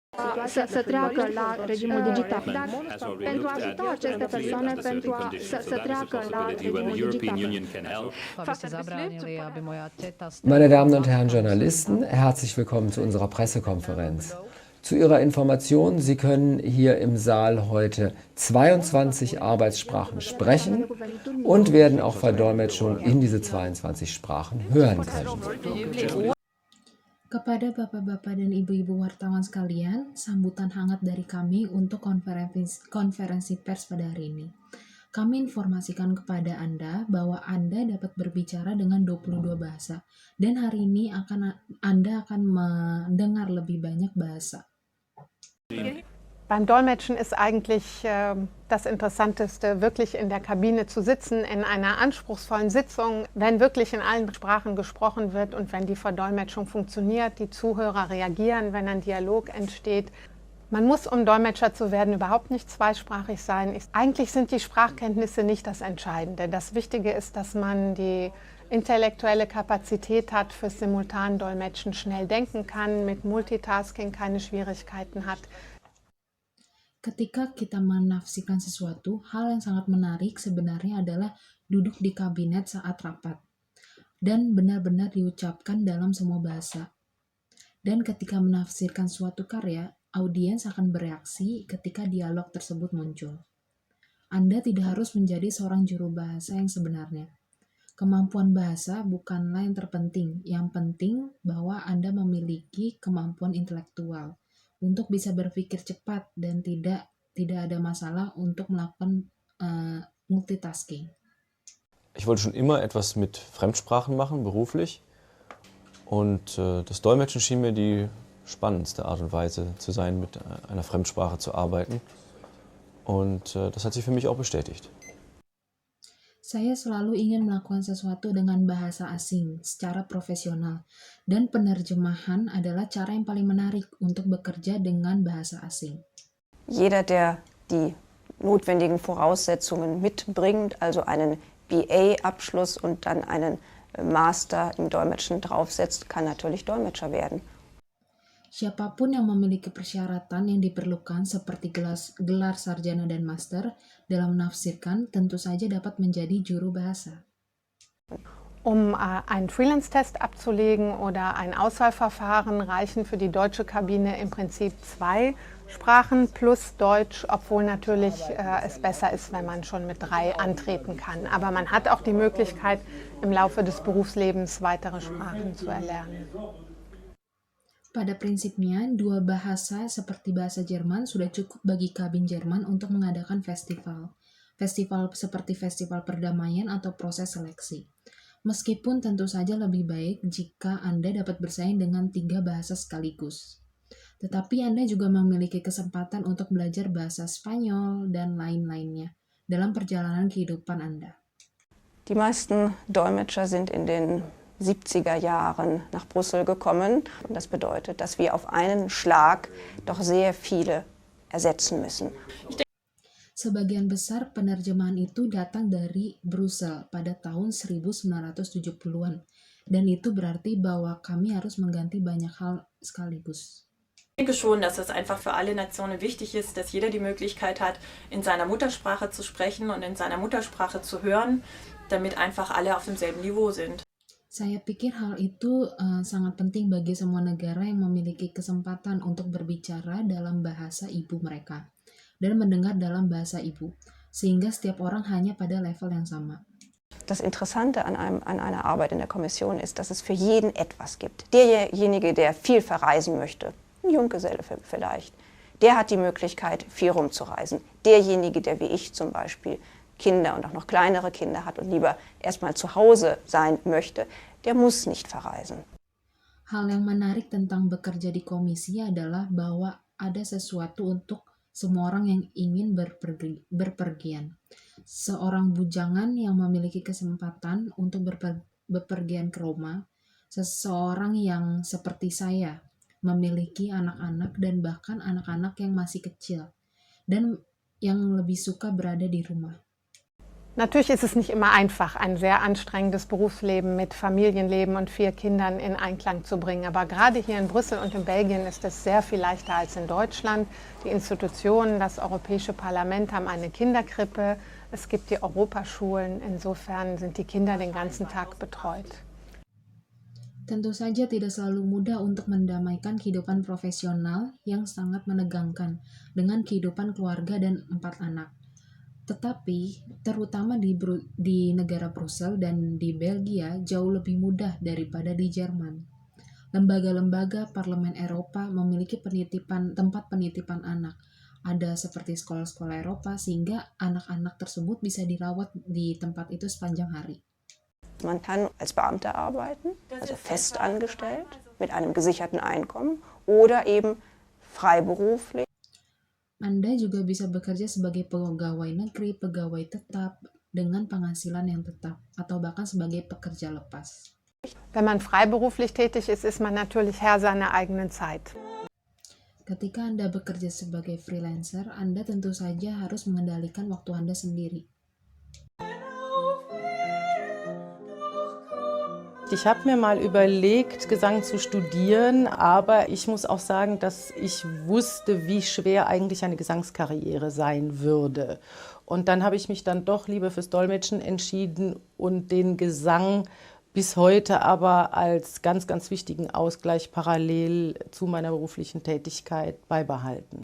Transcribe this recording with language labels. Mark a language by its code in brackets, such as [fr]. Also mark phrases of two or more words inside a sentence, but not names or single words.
[ro] să treacă la regimul digital. Dar [en] has already [ro] pentru a [en] looked [ro] ajuta [en] at [ro] aceste persoane [en] under [ro] pentru [en] certain [ro] a [en] conditions. [ro] să [en] So that is a [ro] treacă la [en] possibility where the [ro] regimul [en] European [ro] digital. [en] Union can help. [de] Meine Damen und Herren Journalisten, herzlich willkommen zu unserer Pressekonferenz. Zu Ihrer Information, Sie können hier im Saal heute 22 Arbeitssprachen sprechen und werden auch Verdolmetschung in diese 22 Sprachen hören können. [id] Kepada bapak-bapak dan ibu-ibu wartawan sekalian, sambutan hangat dari kami untuk konferensi pers pada hari ini. Kami informasikan kepada Anda bahwa Anda dapat berbicara dengan 22 bahasa, dan hari ini Anda akan mendengar lebih banyak bahasa. [de] Beim Dolmetschen ist eigentlich das Interessanteste, wirklich in der Kabine zu sitzen, in einer anspruchsvollen Sitzung, wenn wirklich in allen Sprachen gesprochen wird und wenn die Verdolmetschung funktioniert, die Zuhörer reagieren, wenn ein Dialog entsteht. Man muss, um Dolmetscher zu werden, überhaupt nicht zweisprachig sein. Eigentlich sind die Sprachkenntnisse nicht das Entscheidende. Das Wichtige ist, dass man die intellektuelle Kapazität hat fürs Simultandolmetschen, schnell denken kann, mit Multitasking keine Schwierigkeiten hat. [id] Ketika kita menafsirkan sesuatu, hal yang sangat menarik sebenarnya adalah duduk di kabinet saat rapat dan benar-benar diucapkan dalam semua bahasa. Dan ketika menafsirkan suatu karya, audiens akan bereaksi ketika dialog tersebut muncul. Anda tidak harus menjadi seorang juru bahasa yang sebenarnya. Kemampuan bahasa bukanlah yang terpenting. Yang penting bahwa Anda memiliki kemampuan intelektual untuk bisa berpikir cepat dan tidak ada masalah untuk melakukan multitasking. [de] Ich wollte schon immer etwas mit Fremdsprachen machen, beruflich. Und das Dolmetschen schien mir die spannendste Art und Weise zu sein, mit einer Fremdsprache zu arbeiten. Und das hat sich für mich auch bestätigt. [id] Saya selalu ingin melakukan sesuatu dengan bahasa asing secara profesional, dan penerjemahan adalah cara yang paling menarik untuk bekerja dengan bahasa asing. [de] Jeder, der die notwendigen Voraussetzungen mitbringt, also einen BA-Abschluss und dann einen Master im Dolmetschen draufsetzt, kann natürlich Dolmetscher werden. [id] Siapapun yang memiliki persyaratan yang diperlukan seperti gelar sarjana dan master dalam menafsirkan tentu saja dapat menjadi juru bahasa. [de] Um einen Freelance-Test abzulegen oder ein Auswahlverfahren reichen für die deutsche Kabine im Prinzip 2 Sprachen plus Deutsch, obwohl natürlich es besser ist, wenn man schon mit 3 antreten kann. Aber man hat auch die Möglichkeit, im Laufe des Berufslebens weitere Sprachen zu erlernen. [id] Pada prinsipnya, 2 bahasa seperti bahasa Jerman sudah cukup bagi kabin Jerman untuk mengadakan festival. Festival seperti festival perdamaian atau proses seleksi. Meskipun tentu saja lebih baik jika Anda dapat bersaing dengan 3 bahasa sekaligus. Tetapi Anda juga memiliki kesempatan untuk belajar bahasa Spanyol dan lain-lainnya dalam perjalanan kehidupan Anda. [de] Die meisten Dolmetscher sind in den 70er Jahren nach Brüssel gekommen. Und das bedeutet, dass wir auf einen Schlag doch sehr viele ersetzen müssen. [id] Sebagian besar penerjemahan itu datang dari Brussel pada tahun 1970-an. Dan itu berarti bahwa kami harus mengganti banyak hal sekaligus. [de] Ich denke schon, dass es einfach für alle Nationen wichtig ist, dass jeder die Möglichkeit hat, in seiner Muttersprache zu sprechen und in seiner Muttersprache zu hören, damit einfach alle auf demselben Niveau sind. [id] Saya pikir hal itu sangat penting bagi semua negara yang memiliki kesempatan untuk berbicara dalam bahasa ibu mereka dan mendengar dalam bahasa ibu, sehingga setiap orang hanya pada level yang sama. [de] Das Interessante an einer Arbeit in der Kommission ist, dass es für jeden etwas gibt. Derjenige, der viel verreisen möchte, ein Junggeselle vielleicht, der hat die Möglichkeit, viel rumzureisen. Derjenige, der wie ich zum Beispiel Kinder und auch noch kleinere Kinder hat und lieber erstmal zu Hause sein möchte, der muss nicht verreisen. [id] Hal yang menarik tentang bekerja di komisi adalah bahwa ada sesuatu untuk semua orang yang ingin berpergian. Seorang bujangan yang memiliki kesempatan untuk bepergian ke Roma, seseorang yang seperti saya memiliki anak-anak dan bahkan anak-anak yang masih kecil dan yang lebih suka berada di rumah. [de] Natürlich ist es nicht immer einfach, ein sehr anstrengendes Berufsleben mit Familienleben und 4 Kindern in Einklang zu bringen. Aber gerade hier in Brüssel und in Belgien ist es sehr viel leichter als in Deutschland. Die Institutionen, das Europäische Parlament haben eine Kinderkrippe, es gibt die Europaschulen. Insofern sind die Kinder den ganzen Tag betreut. [id] Tentu saja tidak selalu mudah untuk mendamaikan kehidupan profesional yang sangat menegangkan dengan kehidupan keluarga dan 4 anak. Tetapi, terutama di negara Brussel dan di Belgia jauh lebih mudah daripada di Jerman. Lembaga-lembaga Parlemen Eropa memiliki tempat penitipan anak. Ada seperti sekolah-sekolah Eropa sehingga anak-anak tersebut bisa dirawat di tempat itu sepanjang hari. [de] Man kann als Beamter arbeiten, also fest angestellt, mit einem gesicherten Einkommen oder eben freiberuflich. [id] Anda juga bisa bekerja sebagai pegawai negeri, pegawai tetap, dengan penghasilan yang tetap, atau bahkan sebagai pekerja lepas. [de] Wenn man freiberuflich tätig ist, ist man natürlich Herr seiner eigenen Zeit. [id] Ketika Anda bekerja sebagai freelancer, Anda tentu saja harus mengendalikan waktu Anda sendiri. [de] Ich habe mir mal überlegt, Gesang zu studieren, aber ich muss auch sagen, dass ich wusste, wie schwer eigentlich eine Gesangskarriere sein würde. Und dann habe ich mich dann doch lieber fürs Dolmetschen entschieden und den Gesang bis heute aber als ganz, ganz wichtigen Ausgleich parallel zu meiner beruflichen Tätigkeit beibehalten.